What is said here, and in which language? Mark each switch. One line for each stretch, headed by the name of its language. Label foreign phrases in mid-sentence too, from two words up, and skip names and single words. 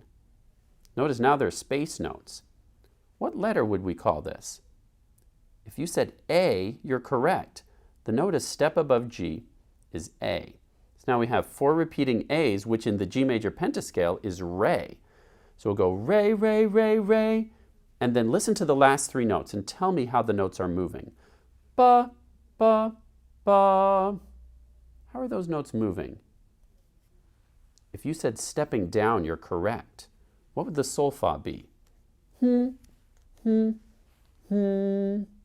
English: Notice now there's space notes. What letter would we call this? If you said A, you're correct. The note a step above G is A. So now we have four repeating A's, which in the G major pentascale is re. So we'll go re, re, re, re, and then listen to the last three notes and tell me how the notes are moving. Ba, ba, ba. How are those notes moving? If you said stepping down, you're correct. What would the solfa be? Hmm, hmm, hmm.